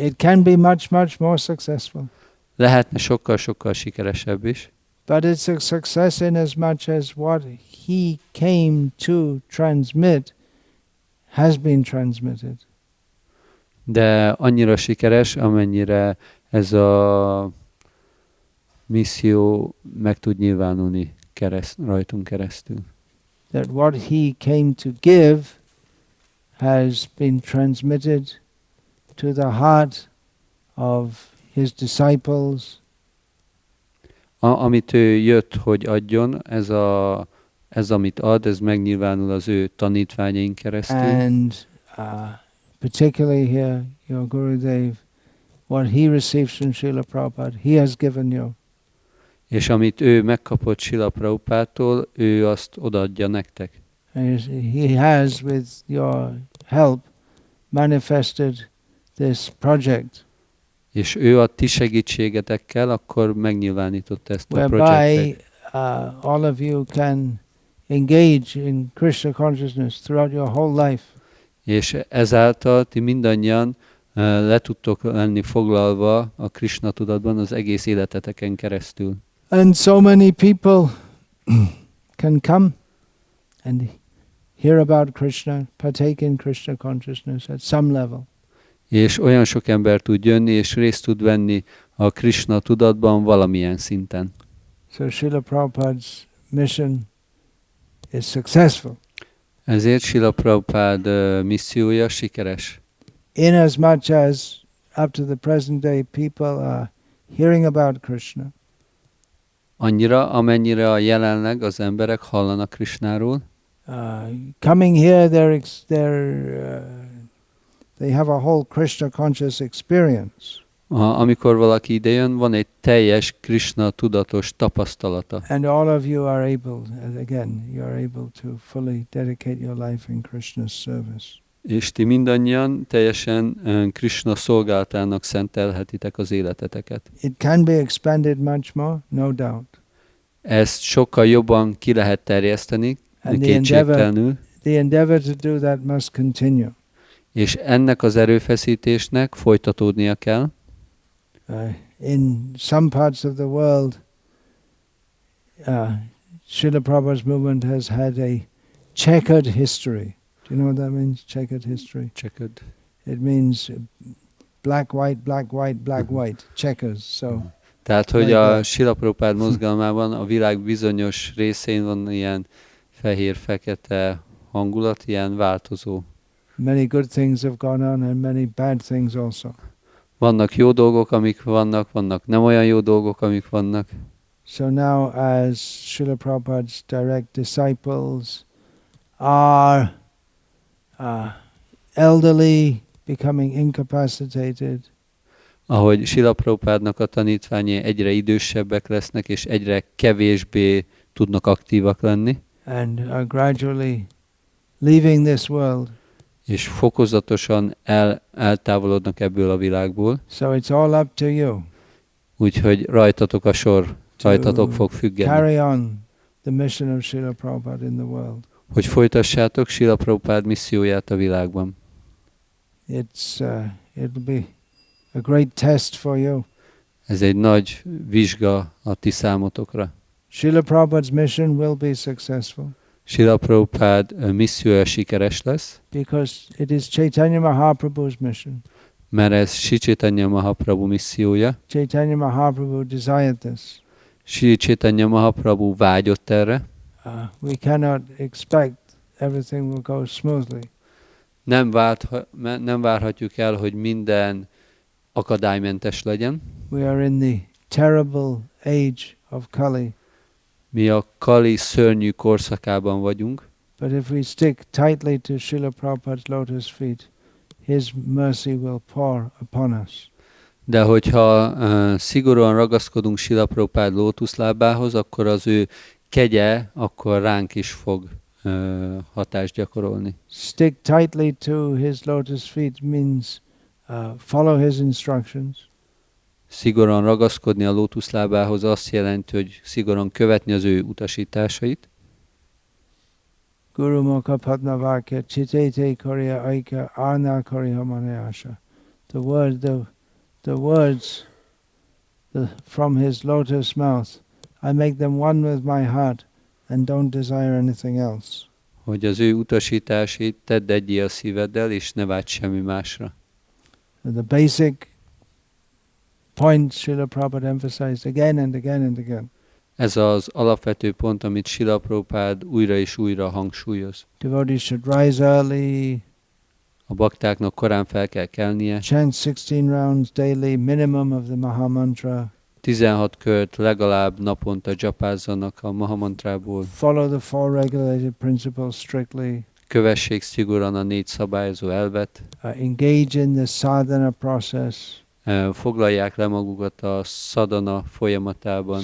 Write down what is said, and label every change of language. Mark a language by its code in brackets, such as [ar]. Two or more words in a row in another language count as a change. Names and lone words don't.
[en] It can be much, much more successful. [hu] Lehetne sokkal-sokkal sikeresebb is, [en] But it's a success in as much as what he came to transmit has been transmitted. [hu] de annyira sikeres, amennyire ez a misszió meg tud nyilvánulni rajtunk keresztül. [en] That what he came to give has been transmitted to the heart of his disciples. [hu] Amit ő jött, hogy adjon, ez amit ad, ez megnyilvánul az ő tanítványaink keresztül. [en] And particularly here, your Gurudev, what he received from Srila Prabhupada, he has given you. [hu] És amit ő megkapott Srila Prabhupádtól, ő azt odaadja nektek. [en] And he has, with your help, manifested this project, [hu] És ő a ti segítségetekkel akkor megnyilvánította ezt a [en] whereby [hu] projektet. [en] all of you can engage in Krishna consciousness throughout your whole life. [hu] És ezáltal ti mindannyian le tudtok lenni foglalva a Krishna tudatban az egész életeteken keresztül. [en] And so many people can come and hear about Krishna, partake in Krishna consciousness at some level. [hu] És olyan sok ember tud jönni, és részt tud venni a Krishna tudatban valamilyen szinten. [en] So Srila Prabhupada's mission is successful. [hu] Ezért Srila Prabhupada missziója sikeres. [en] In as much as up to the present day people are hearing about Krishna, [hu] Annyira, amennyire a jelenleg az emberek hallanak Krishnáról, [en] coming here they have a whole Krishna conscious experience. [hu] amikor valaki idejön, van egy teljes Krishna tudatos tapasztalata. [en] And all of you are able, again, you are able to fully dedicate your life in Krishna's service. [hu] És ti mindannyian teljesen Krishna szolgálatának szentelhetitek az életeteket. [en] It can be expanded much more, no doubt. [hu] Ezt sokkal jobban ki lehet terjeszteni, [en] And [hu] kétségtelenül, [en] the endeavor to do that must continue. [hu] és ennek az erőfeszítésnek folytatódnia kell. [en] In some parts of the world, Srila Prabhupada's movement has had a checkered history. Do you know what that means, checkered history? Checkered. It means black, white, black, white, black, white, checkers. So, [hu] Tehát, hogy [en] like [hu] a [en] that. [hu] Srila Prabhupada mozgalmában a világ bizonyos részén van ilyen fehér-fekete hangulat, ilyen változó. [en] Many good things have gone on and many bad things also. [hu] Vannak jó dolgok, amik vannak nem olyan jó dolgok, amik vannak. [en] So now as Srila Prabhupada's direct disciples are elderly, becoming incapacitated, [hu] Ahogy Srila Prabhupádnak a tanítványai egyre idősebbek lesznek, és egyre kevésbé tudnak aktívak lenni, [en] and are gradually leaving this world. [hu] és fokozatosan eltávolodnak ebből a világból, [en] So it's all up to you [hu] úgyhogy rajtatok a sor, rajtatok fog függeni, [en] carry on the mission of Srila Prabhupada in the world. [hu] hogy folytassátok Srila Prabhupada misszióját a világban. [en] It'll be a great test for you. [hu] Ez egy nagy vizsga a ti számotokra. [en] Srila Prabhupada's mission will be successful. [hu] Srila Prabhupada missziója sikeres lesz, [en] because it is Chaitanya Mahaprabhu's mission. [hu] mert ez Sri Chaitanya Mahaprabhu missziója. [en] Chaitanya Mahaprabhu desired this. [hu] Sri Chaitanya Mahaprabhu vágyott erre. [en] We cannot expect everything will go smoothly. [hu] Nem várhatjuk el, hogy minden akadálymentes legyen. [en] We are in the terrible age of Kali. [hu] Mi a Kali szörnyű korszakában vagyunk, [en] But if we stick tightly to Srila Prabhupada's lotus feet, his mercy will pour upon us. [hu] de hogyha szigorúan ragaszkodunk Srila Prabhupada lótuszlábához, akkor az ő kegye akkor ránk is fog hatást gyakorolni. [en] Stick tightly to his lotus feet means follow his instructions. [hu] Szigorúan ragaszkodni a lótuszlábához azt jelenti, hogy szigorúan követni az ő utasításait. [bn] গুরু মুখ পদ্মবাক্য চিত্তেতে করিয়া ঐক্য আর না করিয়া মনে আশা. [en] The words from his lotus mouth, I make them one with my heart and don't desire anything else. [hu] Hogy az ő utasításait tedd egyé a szíveddel, és ne vágyj semmi másra. [en] The basic point Srila Prabhupada emphasized again and again and again. [hu] Ez az alapvető pont, amit Srila Prabhupada újra és újra hangsúlyoz. [en] Devotees should rise early, [hu] A baktáknak korán fel kell kelnie, [en] chant 16 rounds daily, minimum of the Maha Mantra, [hu] 16 kört legalább naponta dzsapázzanak a Mahamantrából, [en] follow the four regulated principles strictly, [hu] kövessék szigorúan a 4 szabályozó elvet, [en] engage in the sadhana process. [hu] foglalják le magukat a sadhana folyamatában.